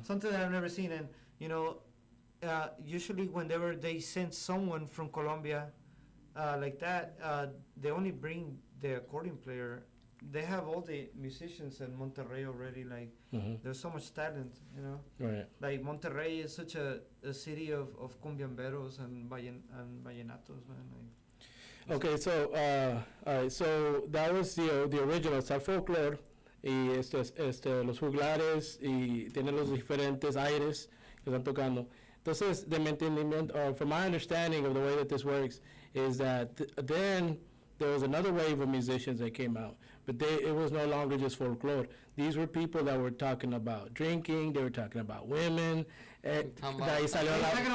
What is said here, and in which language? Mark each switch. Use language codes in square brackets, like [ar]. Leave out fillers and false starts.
[en] something that I've never seen. And usually whenever they send someone from Colombia like that, they only bring the accordion player they have all the musicians in Monterrey already. Like, there's so much talent, you know. Right. Like Monterrey is such a city of cumbiamberos and vallenatos, man. Like, Okay, so all right, so that was the original, [es] está folklore y los juglares y tiene los diferentes aires que están tocando. Entonces, de mi entendimiento, [en] or from my understanding of the way that this works, is that then there was another wave of musicians that came out, but it was no longer just folklore. These were people that were talking about drinking, they were talking about women. [es] De ahí salió la...